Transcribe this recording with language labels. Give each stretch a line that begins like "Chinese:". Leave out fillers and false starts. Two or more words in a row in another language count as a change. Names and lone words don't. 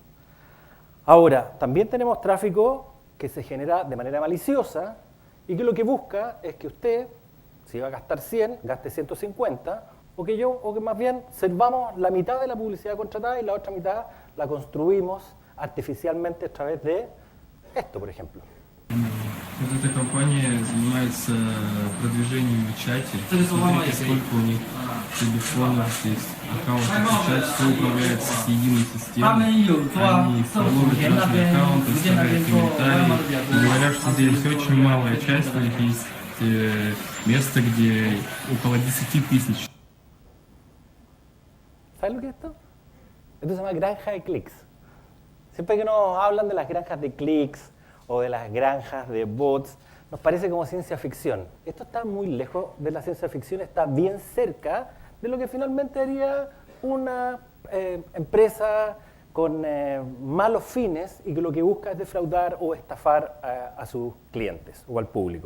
Spanish: Ahora, también tenemos tráfico que se genera de manera maliciosa y que lo que busca es que usted, si va a gastar 100, gaste 150, o que más bien servamos la mitad de la publicidad contratada y la otra mitad la construimos artificialmente a través de esto, por ejemplo.
Russian: Вот эта компания занимается продвижением в чате. Смотрите, сколько у них телефонов есть, аккаунтов в чате, все управляется с единой системой. Они фолловят разные аккаунты, оставляют комментарии и говорят, что здесь очень малая часть, у них есть место, где около 10 тысяч.
Spanish: ¿Sabes lo que es esto? Esto se llama granja de clics. Siempre que nos hablan de las granjas de clics o de las granjas de bots, nos parece como ciencia ficción. Esto está muy lejos de la ciencia ficción, está bien cerca de lo que finalmente haría una empresa con malos fines y que lo que busca es defraudar o estafar a sus clientes o al público.